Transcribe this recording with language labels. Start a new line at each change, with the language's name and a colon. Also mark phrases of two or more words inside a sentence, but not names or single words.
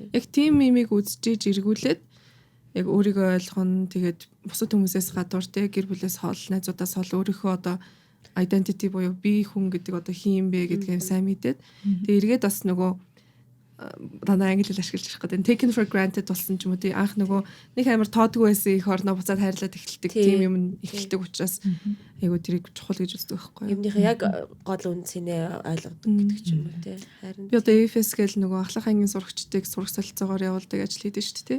Mongolian: Яг тийм юмыг үзчихэж эргүүлээд яг өөрийгөө ойлгоно. Тэгээд бусад хүмүүсээс гадуур те гэр бүлээс хол, найзуудаас хол өөрийнхөө одоо identity буюу би хүн гэдэг одоо хин юм бэ гэдгийг сайн мэдээд тэгээд эргээд бас нөгөө дандаа англи хэл ашиглаж ирэх гэдэг
English: taken for granted
Mongolian: болсон ч юм уу тий анх нөгөө нэг амар тоодгүй байсан их орноо буцаад хайрлаад эхэлдэг тийм юм эхэлдэг учраас айгу тэрийг чухал гэж үздэг байхгүй юу. Юмныхаа яг гол үндсээ ойлгодог гэдэг ч юм уу тий. Харин би одоо EFS гэл нөгөө ахлах ангийн сурагчдыг сурах солилцоогоор явуулдаг ажил хийдэж шүү дээ тий.